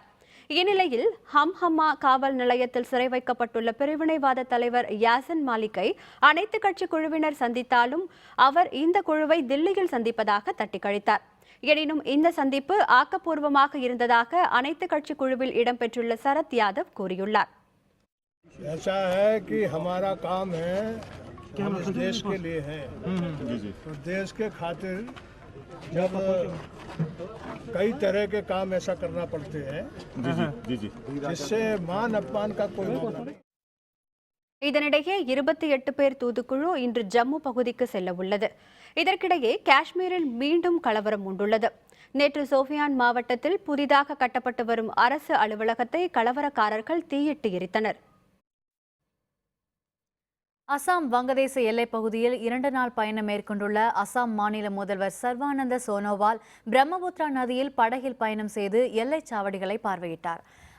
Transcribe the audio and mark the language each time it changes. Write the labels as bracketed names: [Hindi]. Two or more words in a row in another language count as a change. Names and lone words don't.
[Tamil] இந்நிலையில் ஹம்ஹம்மா காவல் நிலையத்தில் சிறை வைக்கப்பட்டுள்ள பிரிவினைவாத தலைவர் யாசின் மாலிக்கை அனைத்து கட்சி குழுவினர் சந்தித்தாலும் அவர் இந்த குழுவை தில்லியில் சந்திப்பதாக தட்டி கழித்தார். எனினும் இந்த சந்திப்பு ஆக்கப்பூர்வமாக இருந்ததாக அனைத்து கட்சி குழுவில் இடம்பெற்றுள்ள சரத் யாதவ் கூறியுள்ளார். [Hindi] हम इस देश के लिए हैं, तो देश के खातिर जब कई तरह के काम ऐसा करना पड़ते हैं जिससे मान अपमान का कोई मामला नहीं. [Tamil] இதனிடையே 28 பேர் தூதுக்குழு இன்று ஜம்மு பகுதிக்கு செல்ல உள்ளது. இதற்கிடையே காஷ்மீரில் மீண்டும் கலவரம் உண்டுள்ளது. நேற்று சோஃபியான் மாவட்டத்தில் புதிதாக கட்டப்பட்டு வரும் அரசு அலுவலகத்தை கலவரக்காரர்கள் தீயிட்டு எரித்தனர். அசாம் வங்கதேச எல்லைப் பகுதியில் 2 நாள் பயணம் மேற்கொண்டுள்ள அசாம் மாநில முதல்வர் சர்வானந்த சோனோவால் பிரம்மபுத்திரா நதியில் படகில் பயணம் செய்து எல்லைச் சாவடிகளை பார்வையிட்டார்.